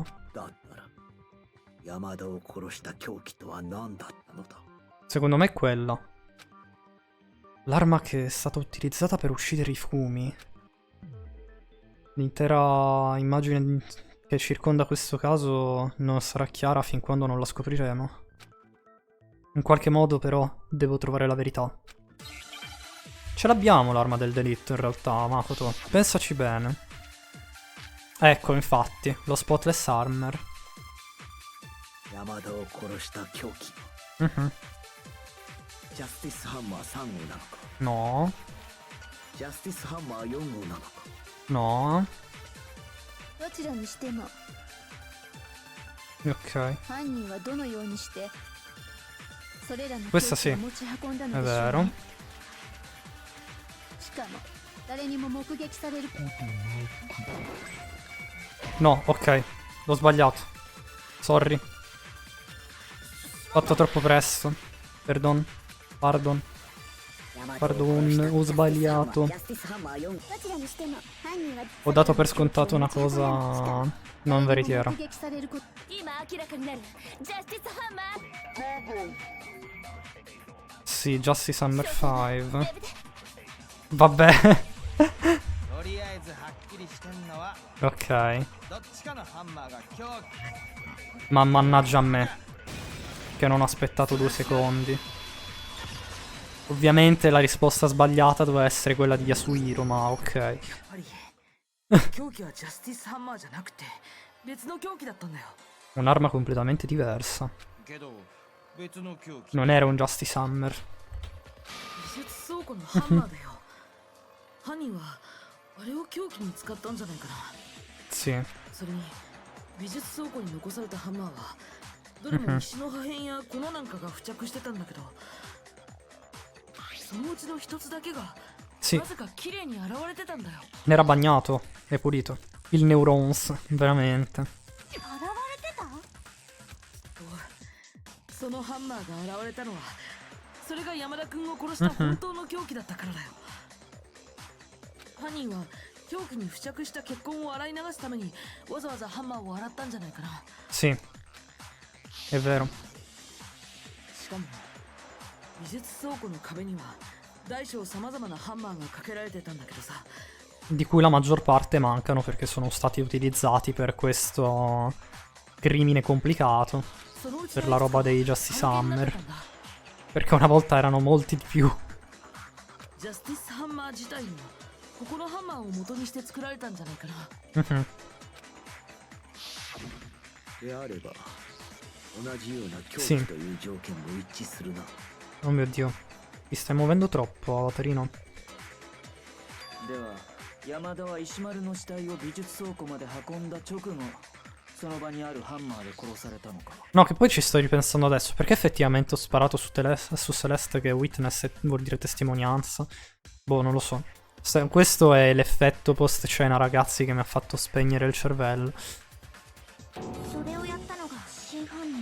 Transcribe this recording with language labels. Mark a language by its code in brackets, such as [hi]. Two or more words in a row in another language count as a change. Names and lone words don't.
[ja] だったら山田を殺した凶器とは何だったのだ。 [it] Secondo me è quella. L'arma che è stata utilizzata per uccidere i fumi. L'intera immagine che circonda questo caso non sarà chiara fin quando non la scopriremo. In qualche modo però devo trovare la verità. Ce l'abbiamo l'arma del delitto in realtà, Makoto. Pensaci bene. Ecco, infatti, lo Spotless Armor. [ja] 山田を殺した凶器、 [it] Mhm. [ja] ジャスティスハンマー3号なのか、 [it] No, [ja] ジャスティスハンマー4号なのか。 [it] no. [ja] どちらにしても [it] Ok, [ja] 犯人はどのようにしてそれらの [it] Questa [ja] 凶器 [it] sì. [ja] を持ち運んだ [it] è [ja] のでしょう [it] vero. [ja] ね。しかも誰にも目撃される [it] No, ok. L'ho sbagliato. Sorry. Fatto troppo presto. Perdon. Pardon. Pardon, ho sbagliato. [ja] どちらにしても犯人は [it] Ho dato per scontato una cosa non veritiera. [ja] 目撃されること。今明らかになるジャスティスハンマー。 [it] Sì, Justice Hammer 5. Vabbè. [ja] とりあえずはっきりしてんのは [it] Ok. [ja] どっちかのハンマーが凶器。 [it] Ma mannaggia a me. Che non ho aspettato 2 secondi. Ovviamente la risposta sbagliata doveva essere quella di Yasuhiro, ma ok. [ja] やっぱり凶器はジャスティスハンマーじゃなくて別の凶器だったんだよ。 [it] Un'arma completamente diversa. [ja] けど別の凶器。 [it] Non era un Justice Hammer. [ja] 美術倉庫のハンマーだよ。犯人はあれを凶器に使ったんじゃないかな。 [it] Sì. [ja] それに美術倉庫に残されたハンマーはどれも石の破片や粉なんかが付着してたんだけど、そのうちの一つだけが [it] Sì. [ja] なぜか綺麗に洗われてたんだよ。 [it] N'era bagnato e pulito. Il Neurons, veramente. [ja] 現れてた。そのハンマーが現れたのはそれが山田君を殺した本当の凶器だったからだよ。犯人は凶器に付着した血痕を洗い流すためにわざわざハンマーを洗ったんじゃないかな。 [it] Sì. È vero. [ja] しかも美術倉庫の壁には大小さまざまなハンマーがかけられてたんだけどさ、 [it] Di cui la maggior parte mancano perché sono stati utilizzati per questo crimine complicato. [ja] そのうち [it] Per [ja] の [it] la [ja] いくつか [it] roba dei Justice [ja] 関係になっ [it] Hammer. [ja] てたんだ。 [it] Perché una volta erano molti di più. [ja] ジャスティスハンマー自体もここのハンマーを元にして作られたんじゃないかな。 [it] Mhm. [ja] であれば同じような凶 [it] Sì. [ja] 器という条件も一致するな。 [it] Oh mio Dio. Ti stai muovendo troppo, Avatarino. [ja] では山田は石丸の死体を美術倉庫まで運んだ直後、その場にあるハンマーで殺されたのか。 [it] No, che poi ci sto ripensando adesso. Perché effettivamente ho sparato su, su Celeste che witness vuol dire testimonianza? Boh, non lo so. Questo è l'effetto post scena, ragazzi, che mi ha fatto spegnere il cervello. [ja] それをやったのが真犯人。